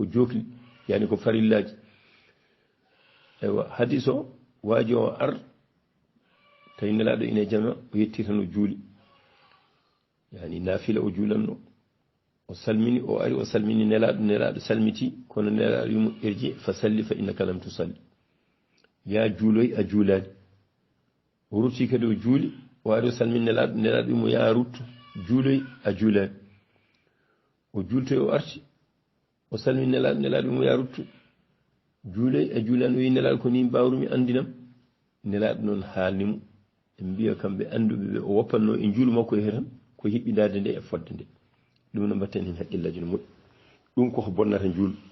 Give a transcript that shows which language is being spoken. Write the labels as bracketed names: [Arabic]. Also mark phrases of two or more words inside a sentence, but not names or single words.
[Fula] jokli yani ko farillaji eywa hadis o waaji o ar tawi nelaɗo ine jama o yetti tan o juuli yani nafila o juulanno o salmini o ari o salmini nelaɗo salmiti kono nelaɗo yimo [Arabic] ارجع فصل فإنك لم تصل [Fula] ya juuloy a juulani o rutti kadi o juuli o ari o salmini nelaɗo yimo ya ruttu juuloy a juulani o juultoy o arti o salmini nelaɗo yimo ya ruttu juuloy a juulani o wi nelaɗo ko ni mbawrumi andinam nelaɗo noon haalnimo en mbiya kamɓe anduɓe ɓe o woppanno e juulu makko e tan ko hiɓɓidade nde e fodde nde ɗum no mbatten hen haqqillaji no moƴƴi ɗum koko bonnata juulu